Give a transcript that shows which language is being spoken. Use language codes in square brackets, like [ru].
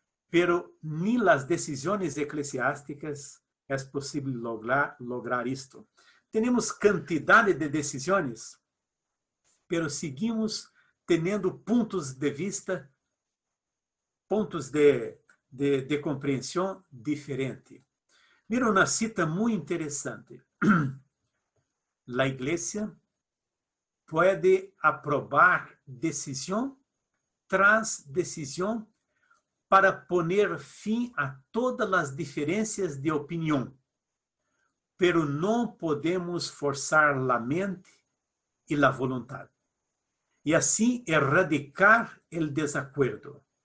[es] Pero ni las decisiones eclesiásticas es posible lograr esto. Tenemos cantidad de decisiones, pero seguimos teniendo puntos de vista, puntos de [pt] compreensão [es] diferente. [pt] Mira uma cita muito interessante. [es] La iglesia puede aprobar decisión tras decisión para poner fin a todas las diferencias de opinión, pero no podemos forzar la mente y la voluntad, y así erradicar el desacuerdo.